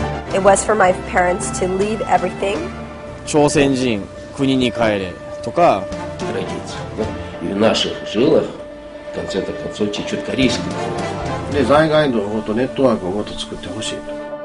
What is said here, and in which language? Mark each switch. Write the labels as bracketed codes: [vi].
[en] It was for my parents to leave everything. [ja] 朝鮮人、国に帰れとか。 [ru] И в наших жилах, в конце-то концов, течет корейская кровь. [ja] で在外のネットワークをもっと作ってほしいと。